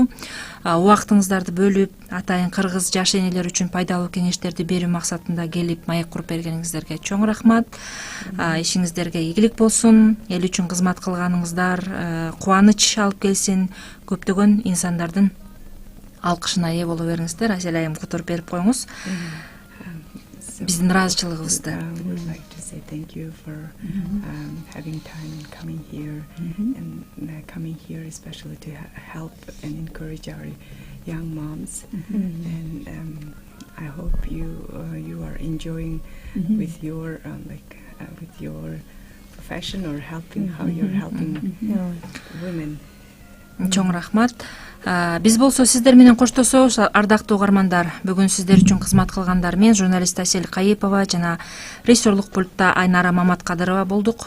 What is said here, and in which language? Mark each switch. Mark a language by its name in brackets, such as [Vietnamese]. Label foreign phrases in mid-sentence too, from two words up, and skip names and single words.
[Kyrgyz] Убактыңыздарды бөлүп, атайын кыргыз жаш энелер үчүн пайдалуу кеңештерди берүү максатында келип маек куруп бергениңиздерге чоң рахмат. Ишиңиздерге ийгилик болсун, эл үчүн кызмат кылганыңыздар кубаныч алып келсин, көптөгөн инсандардын алкышына ээ боло бериңиздер. Асель айым которуп берип коюңуз биздин ыраазычылыгыбызды. [English] We would like to say thank you for having time and coming here, and coming here especially to help and encourage our young moms. And I hope you are enjoying with your with your profession or helping how you're helping women. [Kyrgyz] Чоң рахмат. Биз болсо сиздер менен коштошобуз, ардактуу угармандар. Бүгүн сиздер үчүн кызмат кылгандар мен журналист Асель Кайыпова жана режиссерлук пультта Айнара Маматкадырова болдук.